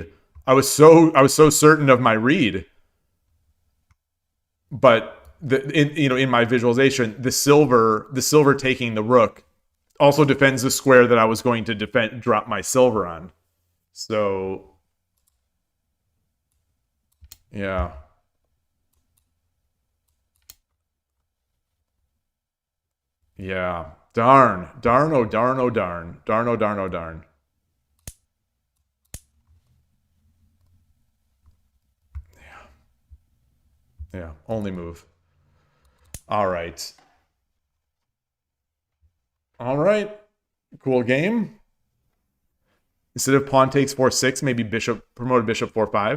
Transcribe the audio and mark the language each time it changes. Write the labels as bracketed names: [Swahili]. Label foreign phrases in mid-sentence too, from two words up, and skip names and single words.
[English] I was so certain of my read. But in my visualization, the silver taking the rook also defends the square that I was going to drop my silver on. So yeah. Yeah. Darn. Darn, oh darn, oh darn. Darn, oh darn, oh darn. Yeah. Yeah. Only move. All right. All right. Cool game. Instead of pawn takes 4-6, maybe promoted bishop 4-5.